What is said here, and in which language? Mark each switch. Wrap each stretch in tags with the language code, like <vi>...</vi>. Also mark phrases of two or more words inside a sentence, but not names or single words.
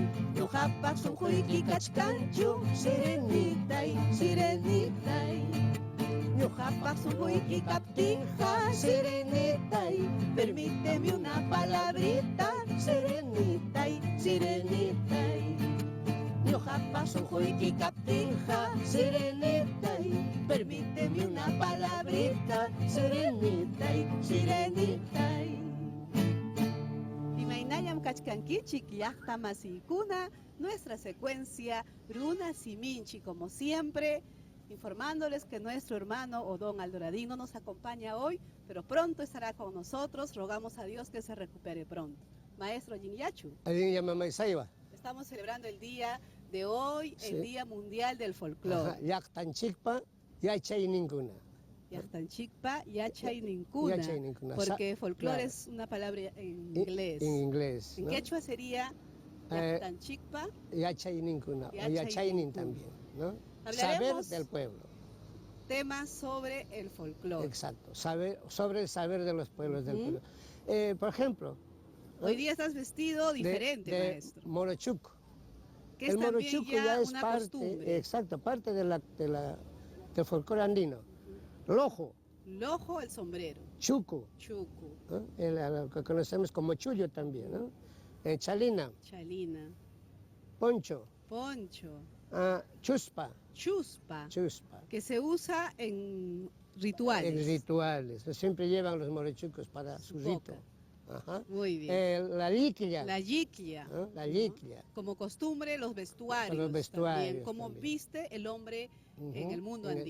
<qu>Ñuqapas sunquyki cachcancho, serenitay, serenitay. Ñuqapas sunquyki kaptinqa, serenitay.</qu> <es>Permíteme una palabrita,</es> <qu>serenitay, serenitay. Ñuqapas sunquyki kaptinqa, serenitay.</qu> <es>Permíteme una palabrita,</es> <qu>serenitay, serenitay. Imaynallam kachkankichik llaqta masiykuna,</qu> <es>nuestra secuencia Runa Siminchik, como siempre, informándoles que nuestro hermano Odón Aldoradín no nos acompaña hoy, pero pronto estará con nosotros. Rogamos a Dios que se recupere pronto. Maestro Jinyachu, estamos celebrando el día de hoy, el Día Mundial del Folclore.</es> <qu>Llaqtanchikpa yachay ninkuna. Llaqtanchikpa yachay ninkuna,</qu> <es>porque folclore es una palabra en inglés. En inglés. En quechua sería Llaqtanchikpa</es> <qu>yachay ninkuna,</qu> <es>o yachaynin también, ¿no? Hablaremos saber del pueblo. Temas sobre el folclore. Exacto, sobre el saber de los pueblos del pueblo. Por ejemplo, hoy día estás vestido diferente, de maestro. Morochuco. Que es El también morochuco ya es una parte, costumbre. exacto, parte del folclore andino. Lojo, Lojo, el sombrero. chuco, Chucu, ¿no? Lo que conocemos como chullo también, ¿no? Chalina, chalina, poncho, poncho, chuspa, chuspa, chuspa. que se usa en rituales. En rituales, siempre llevan los morochucos para su Boca. rito. Ajá. Muy bien. La liquilla. La yiquia. ¿no? La liquilla. Como costumbre, los vestuarios. Los vestuarios también, como también. viste el hombre en el mundo andino.</es>